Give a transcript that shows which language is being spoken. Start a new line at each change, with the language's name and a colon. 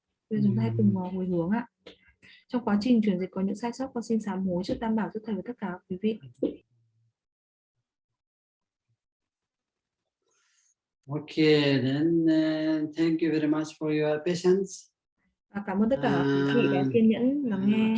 Vietnamese: Bây giờ chúng ta hãy cùng hồi hướng ạ. Trong quá trình chuyển dịch có những sai sót, con xin sám hối trước Tam Bảo, trước thầy và tất cả quý vị.
English: Okay, then thank you very much for your patience.
Vietnamese: Cảm ơn tất cả quý vị đã kiên nhẫn lắng nghe.